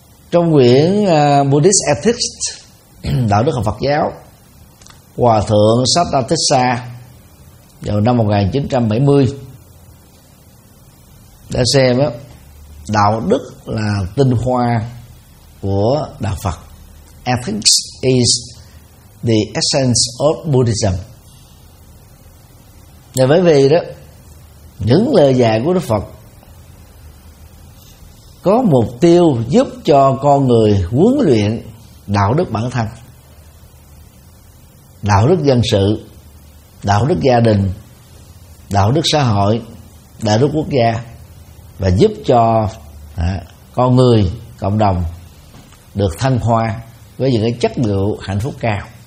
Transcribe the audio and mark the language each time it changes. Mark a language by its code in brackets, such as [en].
[vi] Trong quyển Buddhist Ethics, đạo đức học Phật giáo, Hòa thượng Satthatissa vào năm 1970 đã xem đó, đạo đức là tinh hoa của đạo Phật. [en] Ethics is the essence of Buddhism. [vi] Và bởi vì đó, những lời dạy của Đức Phật có mục tiêu giúp cho con người huấn luyện đạo đức bản thân, đạo đức dân sự, đạo đức gia đình, đạo đức xã hội, đạo đức quốc gia, và giúp cho con người, cộng đồng được thăng hoa với những cái chất lượng hạnh phúc cao.